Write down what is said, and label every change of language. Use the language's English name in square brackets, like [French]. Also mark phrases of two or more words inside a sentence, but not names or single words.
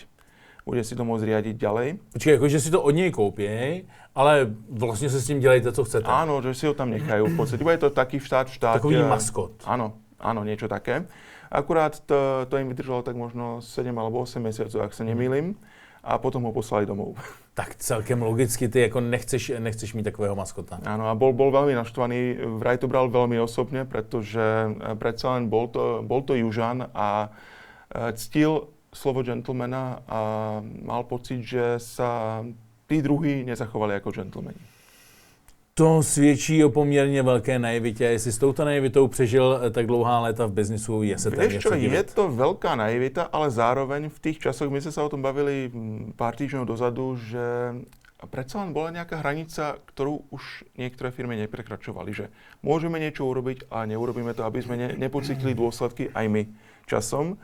[Slovak] Bude si to môcť riadiť ďalej. [Czech] Počkej, akože si to od nej koupí, ale [Slovak] vlastne sa s tým [Czech] dělejte, co chcete. [Slovak] Áno, že si ho tam nechajú v podstate. Bude to taký štát v štáte. [Czech] Takový maskot. [Slovak] Áno, niečo také. Akurát to im vydržalo tak možno 7 alebo 8 mesiacov, ak sa nemýlim. A potom ho poslali domov. [Czech] Tak celkem logicky ty jako nechceš mít takového maskota. [Slovak] Áno, a bol veľmi naštvaný. Vraj to bral veľmi osobne, pretože predsa len bol to Južan a ctil slovo gentlemana a mal pocit, že sa tí druhí nezachovali ako gentlemani. [Czech] To svědčí o poměrně velké naivitě. Jestli s touto naivitou přežil tak dlouhá léta v biznisu, je se tam něco divit. [Slovak] Je to veľká naivita, ale zároveň v tých časoch, my sme sa o tom bavili pár týždňov dozadu, že predsa len bola nejaká hranica, ktorú už niektoré firmy neprekračovali, že môžeme niečo urobiť a neurobíme to, aby sme nepocítili dôsledky aj my časom.